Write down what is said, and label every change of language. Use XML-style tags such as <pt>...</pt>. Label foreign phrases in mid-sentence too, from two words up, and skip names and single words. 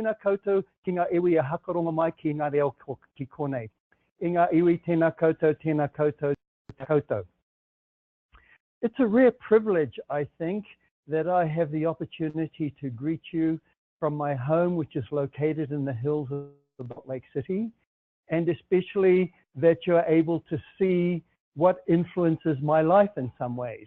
<mi>koutou ki ngā iwi e hakaronga mai ki ngā reo ki konei. I ngā iwi, tēnā koutou, tēnā koutou, tēnā koutou.</mi> <en>It's a rare privilege, I think, that I have the opportunity to greet you from my home, which is located in the hills of Salt Lake City, and especially that you're able to see what influences my life in some ways.</en>